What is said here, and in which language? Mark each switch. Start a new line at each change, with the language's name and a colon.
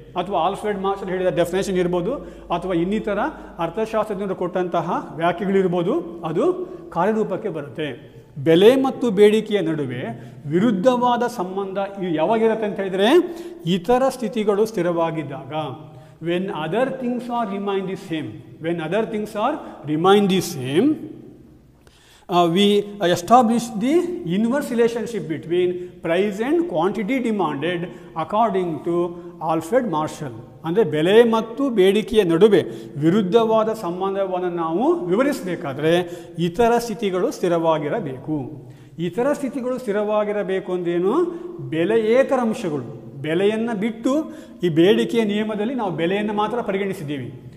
Kannada: ಅಥವಾ Alfred marshal ಹೇಳಿದ definition ಇರ್ಬೋದು, ಅಥವಾ ಇನ್ನಿತರ ಅರ್ಥಶಾಸ್ತ್ರಜ್ಞರು ಕೊಟ್ಟಂತಹ ವ್ಯಾಖ್ಯೆಗಳಿರ್ಬೋದು, ಅದು ಕಾರ್ಯರೂಪಕ್ಕೆ ಬರುತ್ತೆ. ಬೆಲೆ ಮತ್ತು ಬೇಡಿಕೆಯ ನಡುವೆ ವಿರುದ್ಧವಾದ ಸಂಬಂಧ ಯಾವಾಗಿರುತ್ತೆ ಅಂತ ಹೇಳಿದರೆ, ಇತರ ಸ್ಥಿತಿಗಳು ಸ್ಥಿರವಾಗಿದ್ದಾಗ.
English: When other things are remain the same, when other things are remain the same, we establish the inverse relationship between price and quantity demanded according to Alfred Marshall.
Kannada: ಅಂದರೆ ಬೆಲೆ ಮತ್ತು ಬೇಡಿಕೆಯ ನಡುವೆ ವಿರುದ್ಧವಾದ ಸಂಬಂಧವನ್ನು ನಾವು ವಿವರಿಸಬೇಕಾದ್ರೆ ಇತರ ಸ್ಥಿತಿಗಳು ಸ್ಥಿರವಾಗಿರಬೇಕು. ಇತರ ಸ್ಥಿತಿಗಳು ಸ್ಥಿರವಾಗಿರಬೇಕು ಅಂದ್ರೇನು? ಬೆಲೆಯೇತರ ಅಂಶಗಳು. ಬೆಲೆಯನ್ನು ಬಿಟ್ಟು ಈ ಬೇಡಿಕೆಯ ನಿಯಮದಲ್ಲಿ ನಾವು ಬೆಲೆಯನ್ನು ಮಾತ್ರ ಪರಿಗಣಿಸಿದ್ದೀವಿ.